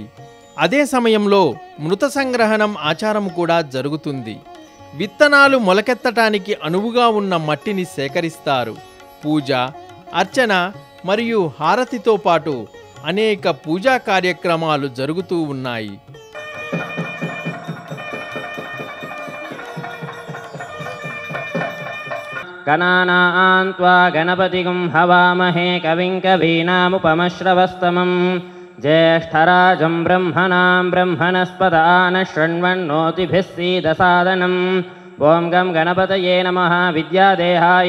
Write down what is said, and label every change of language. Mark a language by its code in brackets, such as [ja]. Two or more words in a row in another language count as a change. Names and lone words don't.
[te] అదే సమయంలో మృత సంగ్రహణం ఆచారం కూడా జరుగుతుంది. విత్తనాలు మొలకెత్తటానికి అనువుగా ఉన్న మట్టిని సేకరిస్తారు. పూజ, అర్చన మరియు హారతితో పాటు అనేక పూజా కార్యక్రమాలు జరుగుతూ ఉన్నాయి. [sa] गणानां त्वा गणपतिं हवामहे कविं कवीनामुपमश्रवस्तमं ज्येष्ठराजं ब्रह्मणां ब्रह्मणस्पदान शृण्वन्नोतिभिः सीदसादनम् ॐ गं गणपतये नमः विद्यादेहाय